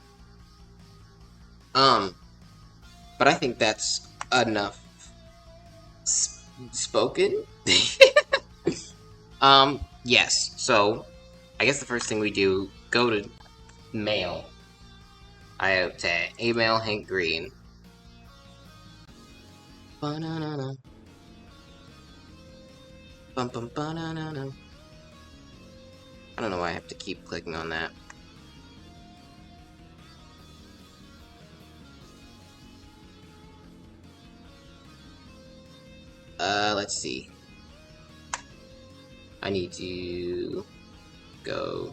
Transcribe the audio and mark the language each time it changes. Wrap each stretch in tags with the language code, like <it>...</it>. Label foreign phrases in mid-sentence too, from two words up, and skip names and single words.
<en>But I think that's enough spoken. Yes. So, I guess the first thing we do, go to mail. I have to email Hank Green. Ba-na-na-na. Bum-bum-ba-na-na-na. I don't know why I have to keep clicking on that. Let's see. I need to go.</en>